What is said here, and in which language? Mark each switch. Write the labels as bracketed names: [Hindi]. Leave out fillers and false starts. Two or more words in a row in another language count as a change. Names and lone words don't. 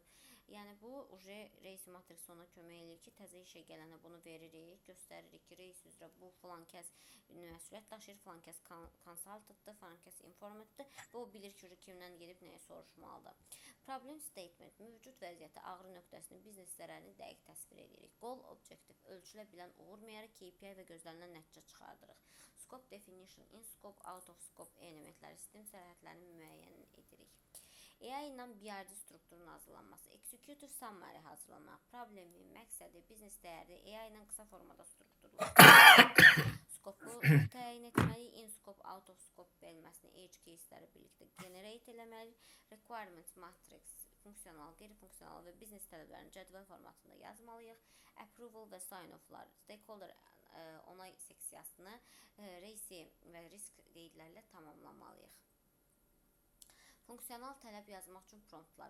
[Azerbaijani] Yəni bu reisi matrisi ona kömək edir ki, təzə işə gələnə bunu veririk, göstəririk ki, reis üzrə bu filan kəs məsuliyyət daşıyır, filan kəs consultantdır, filan kəs informatdır və o bilir ki, kimdən gedib nəyə soruşmalıdır. [English] Problem statement, [Azerbaijani] mövcud vəziyyəti, ağrı nöqtəsini, biznes zərərini dəqiq təsvir edirik. [English] Goal objective, [Azerbaijani] ölçülə bilən uğur meyarı, KPI və gözlənilən nəticə çıxardırıq. [English] Scope definition, in scope, out of scope [Azerbaijani] elementləri, sistem sərhədlərini müəyyən edirik. AI ilə BRD strukturunun hazırlanması, [English] executive summary [Azerbaijani] hazırlamaq, problemi, məqsədi, biznes dəyəri, AI ilə qısa formada strukturlaşdırılır. Scope-u təyin etməli, [English] in scope, out of scope [Azerbaijani] verilməsini, [English] edge case-ləri [Azerbaijani] birlikdə generate eləməli, [English] requirements matrix, [Azerbaijani] funksional, qeyri-funksional və biznes tələblərinin cədvəl formatında yazmalıyıq, approval və sign-offlar, stakeholder onay seksiyasını reisi və risk qeydlərlə tamamlamalıyıq. Funksional tələb yazmaq üçün promptlar.